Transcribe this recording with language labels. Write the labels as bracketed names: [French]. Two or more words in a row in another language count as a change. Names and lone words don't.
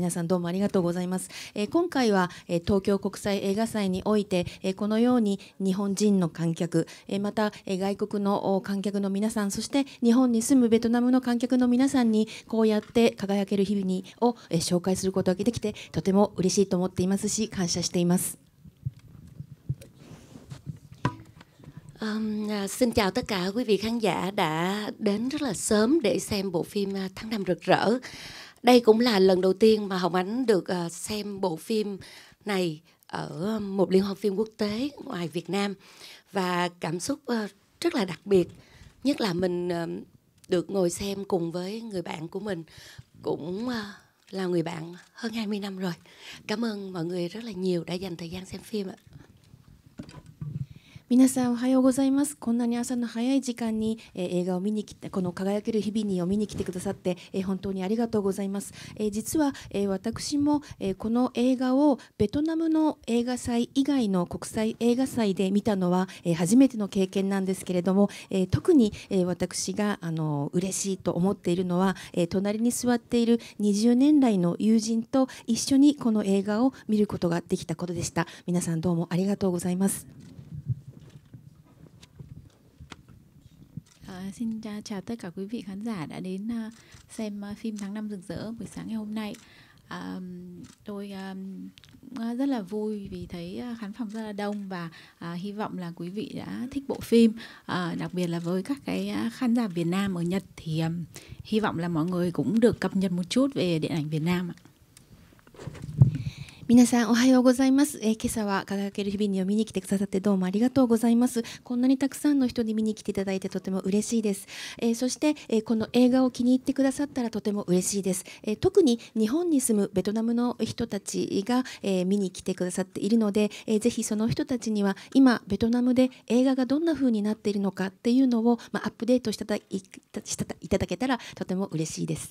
[Japanese] 皆さんどうもありがとうございます。今回は、東京国際映画祭において、このように日本人の観客、また外国の観客の皆さん、そして日本に住むベトナムの観客の皆さんにこうやって輝ける日々を紹介することができてとても嬉しいと思っていますし、感謝しています。 [Vietnamese] Xin chào tất cả quý vị khán giả đã đến rất là sớm để xem bộ phim Tháng Năm Rực Rỡ. Đây cũng là lần đầu tiên mà Hồng Ánh được xem bộ phim này ở một liên hoan phim quốc tế ngoài Việt Nam. Và cảm xúc rất là đặc biệt, nhất là mình được ngồi xem cùng với người bạn của mình, cũng là người bạn hơn 20 năm rồi. Cảm ơn mọi người rất là nhiều đã dành thời gian xem phim ạ. [Japanese] 皆さんおはようございます。こんなに朝の早い時間に、映画を見に来て、この輝ける日々にを見に来てくださって、本当にありがとうございます。実は、私も、この映画をベトナムの映画祭以外の国際映画祭で見たのは、初めての経験なんですけれども、特に、私が嬉しいと思っているのは、隣に座っている20年来の友人と一緒にこの映画を見ることができたことでした。皆さんどうもありがとうございます。 [Vietnamese] Xin chào tất cả quý vị khán giả đã đến xem phim Tháng Năm Rực Rỡ buổi sáng ngày hôm nay. Tôi rất là vui vì thấy khán phòng rất là đông và hy vọng là quý vị đã thích bộ phim. Đặc biệt là với các cái khán giả Việt Nam ở Nhật thì hy vọng là mọi người cũng được cập nhật một chút về điện ảnh Việt Nam ạ. [Japanese] 皆さんおはようございます。今朝は輝ける日々にを見に来てくださってどうもありがとうございます。こんなにたくさんの人に見に来ていただいてとても嬉しいです。そして、この映画を気に入ってくださったらとても嬉しいです。特に日本に住むベトナムの人たちが、見に来てくださっているので、ぜひその人たちには今ベトナムで映画がどんな風になっているのかっていうのを、アップデートしていただけたらとても嬉しいです。